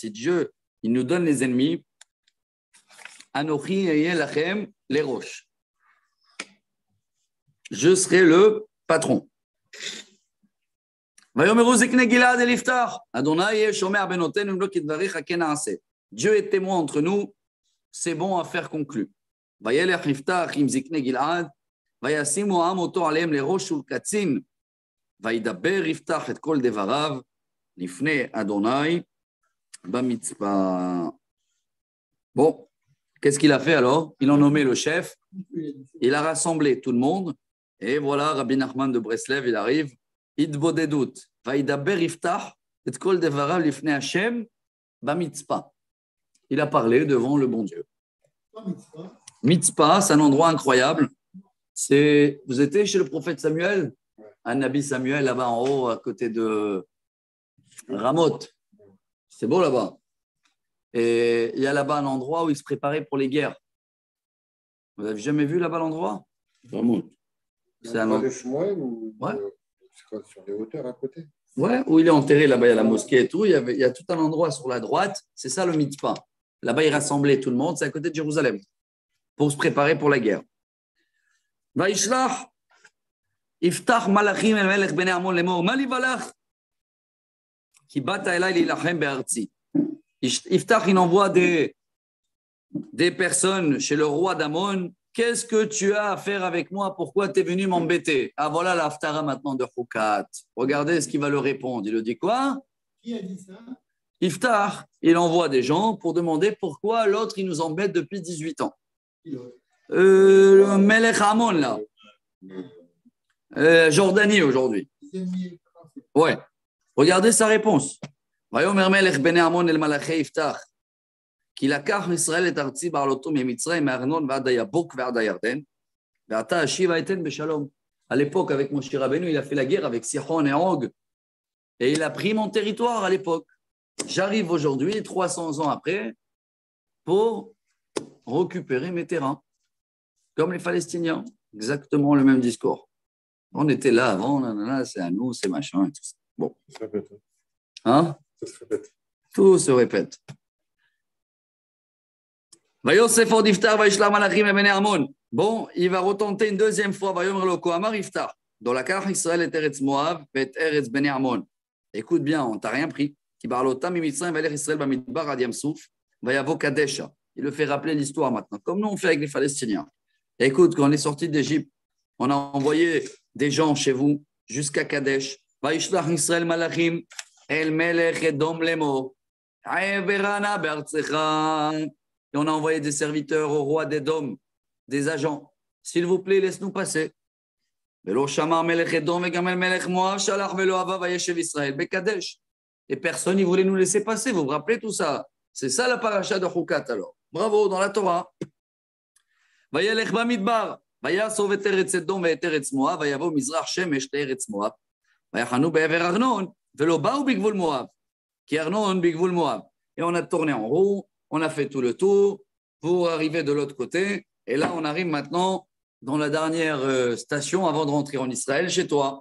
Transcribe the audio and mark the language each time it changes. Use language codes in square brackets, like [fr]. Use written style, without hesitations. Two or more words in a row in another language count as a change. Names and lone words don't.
[fr] Si Dieu il nous donne les ennemis, [he] אנוכי לכם [fr] les roches. Je serai le patron. Dieu est témoin entre nous. c'est bon, affaire conclue. [he] וילך יפתח עם זקני גלעד, וישימו העם אותו עליהם לראש ולקצין, וידבר יפתח את כל דבריו לפני אדוני במצפה. [fr] Bon, qu'est-ce qu'il a fait alors? Il a nommé le chef, il a rassemblé tout le monde, et voilà, Rabbi Nachman de Breslev, il arrive, [he] Idbodedut, וידבר יפתח את כל דבריו לפני השם במצפה. [fr] Il a parlé devant le bon Dieu. Mitzpah, c'est un endroit incroyable. Vous étiez chez le prophète Samuel, un Nabi Samuel là-bas en haut, à côté de Ramoth. C'est beau là-bas. Et il y a là-bas un endroit où il se préparait pour les guerres. Vous n'avez jamais vu là-bas l'endroit? Ramoth. C'est un endroit sur les hauteurs à côté. Ouais, où il est enterré, là-bas il y a la mosquée et tout. Il y a tout un endroit sur la droite. C'est ça le Mitzpah. Là-bas, il rassemblait tout le monde. C'est à côté de Jérusalem pour se préparer pour la guerre. [he] וישלח יפתח מלאכים אל מלך בני עמון לאמור מה לי ולך כי באת אליי להילחם בארצי. יפתח, [fr] il envoie des personnes chez le roi d'Amon. Qu'est-ce que tu as à faire avec moi? Pourquoi tu es venu m'embêter? Ah voilà la haftara maintenant de Chukat. Regardez ce qu'il va leur répondre. Il lui dit quoi? Qui a dit ça? Yiftar, il envoie des gens pour demander pourquoi l'autre il nous embête depuis 18 ans. Le Melech Amon là, Jordanie aujourd'hui. Ouais. Regardez sa réponse. [he] ויאמר מלך בני עמון אל מלאכי יפתח כי לקח ישראל את ארצי בעלותו ממצרים מארנון ועד היבוק ועד הירדן ועתה השיבה אתן בשלום. [fr] À l'époque avec Moshe Rabbeinu, il a fait la guerre avec Sichon et Og et il a pris mon territoire à l'époque. J'arrive aujourd'hui 300 ans après pour récupérer mes terrains comme les Palestiniens, exactement le même discours. On était là avant, nanana, c'est à nous, c'est machin et tout ça. Bon. Ça se répète. Hein? Ça se répète. Tout se répète. [he] ויוסף עוד יפתח וישלח מלאכים לבני עמון. [fr] Bon, il va retenter une deuxième fois. [he] ויאמר לו כה אמר יפתח. דו לקח ישראל את ארץ מואב ואת ארץ בני עמון. [fr] Écoute bien, on t'a rien pris. [he] כי בעלותם ממצרים וילך ישראל במדבר עד ים סוף ויבוא קדשה. [fr] Il le fait rappeler l'histoire maintenant, comme nous on fait avec les Palestiniens. Écoute, quand on est sorti d'Égypte, on a envoyé des gens chez vous jusqu'à Kadesh. [he] וישלח ישראל מלאכים אל מלך אדום לאמור. עברנה בארצך. [fr] Et on a envoyé des serviteurs au roi d'Édom, des agents. S'il vous plaît, laisse-nous passer. [he] ולא שמר מלך אדום וגם אל מלך מואב שלח ולא אהבה וישב ישראל בקדש. [fr] Et personne ne voulait nous laisser passer. Vous vous rappelez tout ça? C'est ça la paracha de Chukat alors. Bravo, dans la Torah. [he] וילך במדבר, ויאסוף את ארץ אדום ואת ארץ מואב, ויבוא מזרח שמש לארץ מואב, ויחנו בעבר ארנון, ולא באו בגבול מואב, כי ארנון בגבול מואב. [fr] Et on a tourné en roue, on a fait tout le tour, pour arriver de l'autre côté, et là on arrive maintenant dans la dernière station avant de rentrer en Israël, chez toi.